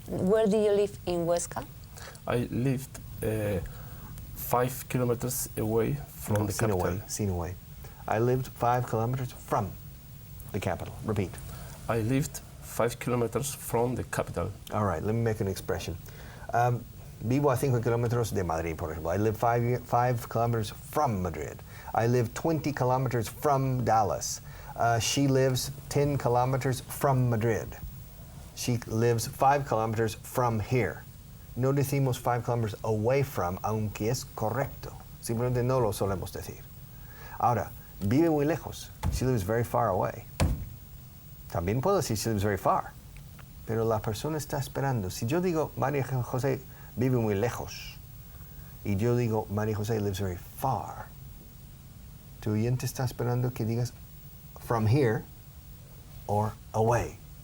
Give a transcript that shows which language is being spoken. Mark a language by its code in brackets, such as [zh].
[en] Where did you live in Huesca? I lived 5 kilometers away from the capital. Seen away. I lived 5 kilometers from the capital. Repeat. I lived 5 kilometers from the capital. All right, let me make an expression. [es] Vivo a 5 kilómetros de Madrid, por ejemplo. [en] I live 5 kilometers from Madrid. I live 20 kilometers from Dallas. She lives 10 kilometers from Madrid. She lives 5 kilometers from here. [es] No decimos [en] 5 kilometers away from, [es] aunque es correcto. Simplemente no lo solemos decir. Ahora, vive muy lejos. [en] She lives very far away. [es] También puedo decir [en] she lives very far. [es] Pero la persona está esperando. Si yo digo María José vive muy lejos y yo digo María José [en] lives very far, [es] tu oyente está esperando que digas [en] from here or away.